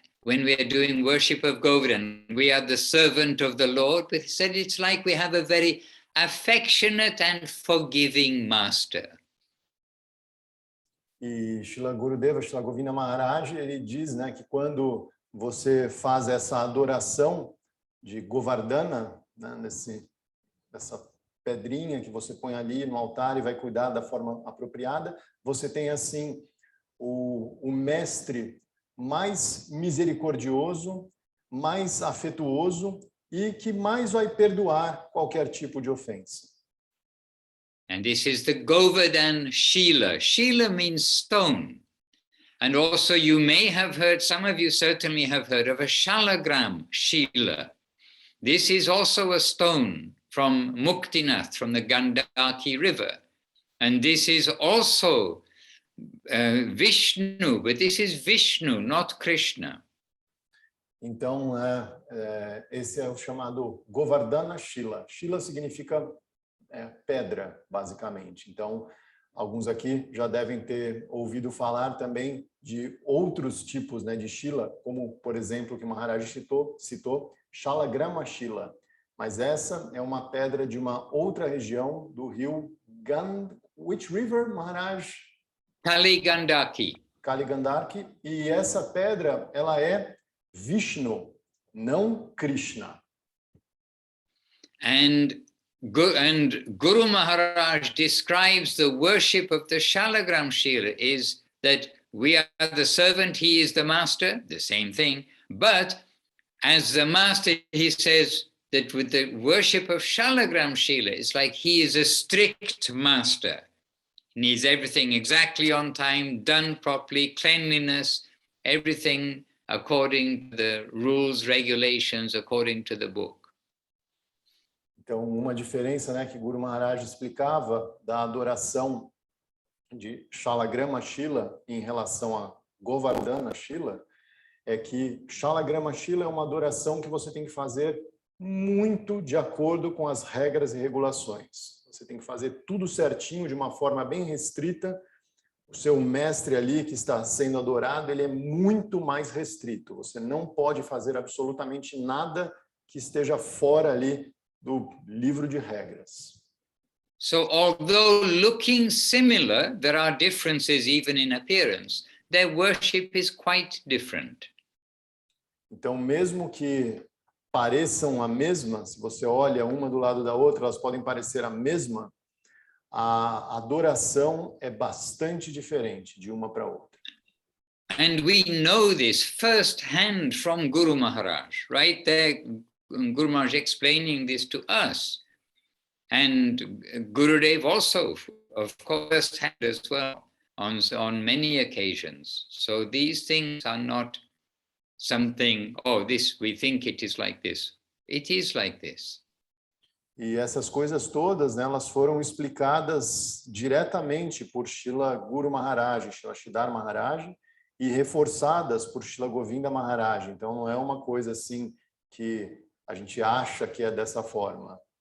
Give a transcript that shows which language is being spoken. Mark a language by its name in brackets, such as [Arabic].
[English] When we are doing worship of Govardhan, we are the servant of the Lord. But he said it's like we have a very affectionate and forgiving master. [Portuguese] E Srila Gurudeva, Srila Govinda Maharaj, ele diz, né, que quando você faz essa adoração de Govardhana, né, essa pedrinha que você põe ali no altar e vai cuidar da forma apropriada, você tem assim o mestre mais misericordioso, mais afetuoso e que mais vai perdoar qualquer tipo de ofensa. [English] And this is the Govardhan Shila. Shila means stone. And also you may have heard, some of you certainly have heard of a Shalagram Shila. This is also a stone from Muktinath, from the Gandaki river. And this is also Vishnu, but this is Vishnu, not Krishna. [Portuguese] Então, esse é o chamado Govardhana Shila. Shila significa pedra, basicamente. Então, alguns aqui já devem ter ouvido falar também de outros tipos, né, de Shila, como, por exemplo, que o Maharaj citou Shalagrama Shila. Mas essa é uma pedra de uma outra região do rio [English] Which river, Maharaj? [Portuguese] Kaligandaki. Kaligandaki. E essa pedra, ela é Vishnu, não Krishna. [English] And Guru Maharaj describes the worship of the Shalagram Shila is that we are the servant, he is the master, the same thing. But as the master, he says that with the worship of Shalagram Shila, it's like he is a strict master. He needs everything exactly on time, done properly, cleanliness, everything according to the rules, regulations, according to the book. [Portuguese] Então, uma diferença, né, que Guru Maharaj explicava da adoração de Shalagrama Shila em relação a Govardhana Shila é que Shalagrama Shila é uma adoração que você tem que fazer muito de acordo com as regras e regulações. Você tem que fazer tudo certinho, de uma forma bem restrita. O seu mestre ali que está sendo adorado, ele é muito mais restrito. Você não pode fazer absolutamente nada que esteja fora ali do livro de regras. [English] So although looking similar, there are differences even in appearance. Their worship is quite different. [Portuguese] Então, mesmo que pareçam a mesma, se você olha uma do lado da outra, elas podem parecer a mesma, a adoração é bastante diferente de uma para outra. [English] And we know this firsthand from Guru Maharaj, right there. Guru Maharaj explaining this to us, and Gurudev also, of course, had as well on many occasions. So these things are not something, oh, this, we think it is like this. It is like this. [Portuguese] E essas coisas todas, né, elas foram explicadas diretamente por Srila Guru Maharaj, Srila Sridhar Maharaj, e reforçadas por Srila Govinda Maharaj. Então não é uma coisa assim que a gente acha que é dessa forma.